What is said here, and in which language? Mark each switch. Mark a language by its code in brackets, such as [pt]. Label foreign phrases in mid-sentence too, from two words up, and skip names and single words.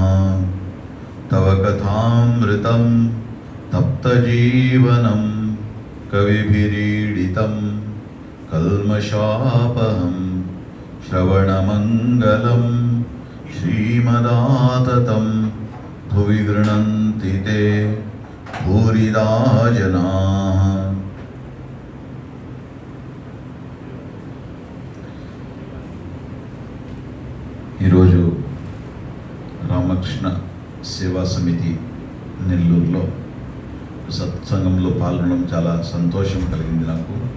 [sa] तव कथामृतं तप्तजीवनं कविभिरीडितं कल्मषापहं श्रवणमङ्गलं श्रीमदाततं भुवि गृह्णन्ति ते भूरिदा जनाः। [te] ఈరోజు రామకృష్ణ సేవా సమితి నెల్లూరులో సత్సంగంలో పాల్గొనడం చాలా సంతోషం కలిగింది నాకు.